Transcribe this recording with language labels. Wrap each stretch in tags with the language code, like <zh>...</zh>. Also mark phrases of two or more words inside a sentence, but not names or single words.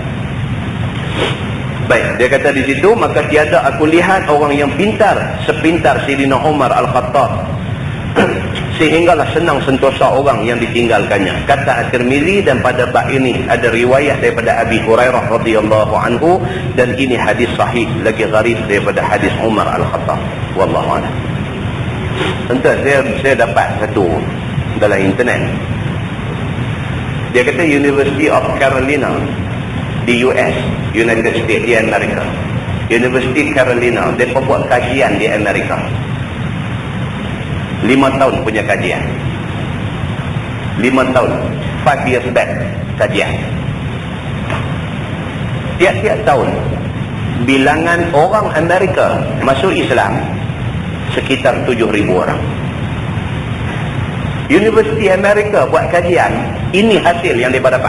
<ms>Baik, dia kata di situ, maka tiada aku lihat orang yang pintar sepintar Sayyidina Umar Al-Khattab, sehinggalah senang sentosa orang yang ditinggalkannya. Kata At-Tirmizi, dan pada bab ini ada riwayat daripada Abi Hurairah</ms> <ar>رضي الله عنه,</ar> <ms>dan ini hadis sahih lagi gharib daripada hadis Umar Al-Khattab.</ms> <ar>والله أعلم.</ar> <ms>Entah, saya dapat satu dalam internet. Dia kata University of Carolina di US, United States di Amerika. University Carolina, dia buat kajian di Amerika. 5 tahun punya kajian. 5 tahun, 5</ms> <en>years back</en> <ms>kajian. Tiap-tiap tahun bilangan orang Amerika masuk Islam sekitar 7,000 orang. Universiti Amerika buat kajian, ini hasil yang dia dapat.</ms>